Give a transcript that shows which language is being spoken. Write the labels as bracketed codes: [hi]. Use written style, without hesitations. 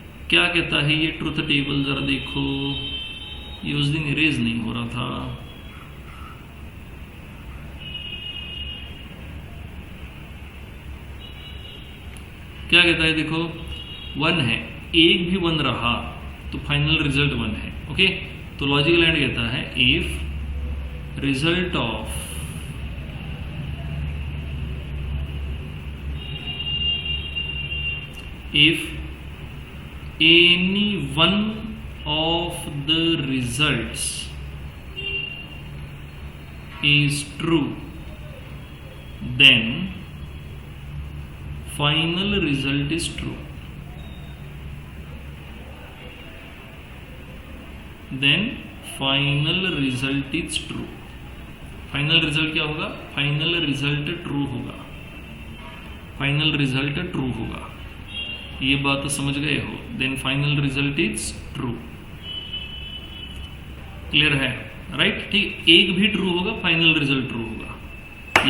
[hi] क्या कहता है ये ट्रुथ टेबल? जरा देखो, ये उस दिन इरेज नहीं हो रहा था। क्या कहता है? देखो, 1 है, एक भी 1 रहा तो फाइनल रिजल्ट 1 है। [en] okay, [hi] तो लॉजिकल एंड कहता है [en] If result of if any one of the results is true then final result is true, then final result is true। [hi] Final result क्या होगा? फाइनल रिजल्ट ट्रू होगा, final result true होगा। ये बात समझ गए हो? [en] Then final result is true. [hi] Clear है? राइट? ठीक, एक भी ट्रू होगा फाइनल रिजल्ट ट्रू होगा।